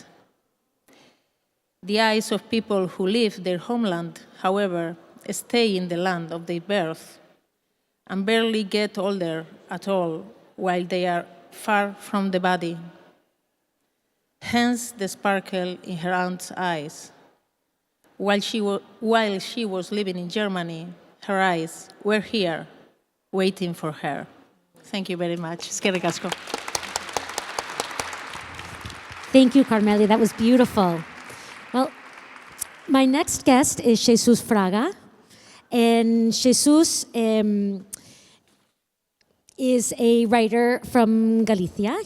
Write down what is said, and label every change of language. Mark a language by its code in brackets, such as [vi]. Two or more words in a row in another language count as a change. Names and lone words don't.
[en] The eyes of people who leave their homeland, however, stay in the land of their birth and barely get older at all while they are far from the body. Hence the sparkle in her aunt's eyes. While she was living in Germany, her eyes were here, waiting for her. Thank you very much. [eu] Eskerrik asko. [en] Thank you, Karmele. That was beautiful. Well, my next guest is Xesús Fraga. And Xesús is a writer from Galicia.